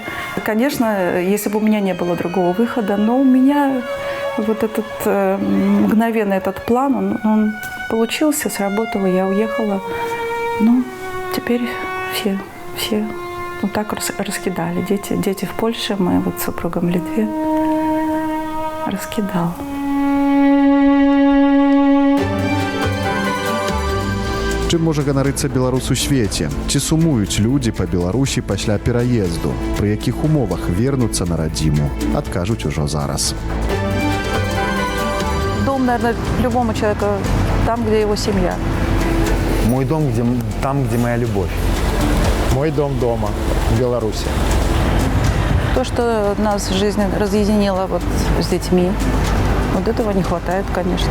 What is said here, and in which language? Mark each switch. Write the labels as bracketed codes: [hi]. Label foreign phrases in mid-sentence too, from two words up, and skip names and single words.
[ru] Конечно, если бы у меня не было другого выхода, но у меня вот этот мгновенный этот план, он получился, сработал, и я уехала. Ну, теперь все вот так раскидали. Дети в Польше, мы вот с супругом в Литве. Розкидав. [be] Чым можа ганарыцца беларус у свеце? Ці сумуюць людзі па Беларусі пасля пераезду? Пры якіх умовах вернуцца на радзіму? Адкажуць ужо зараз. [ru] Дом, наверное, любому человеку там, где его семья. Мой дом там, где моя любовь. Мой дом дома, в Беларуси. То, что нас жизнь разъединила вот с детьми, вот этого не хватает, конечно.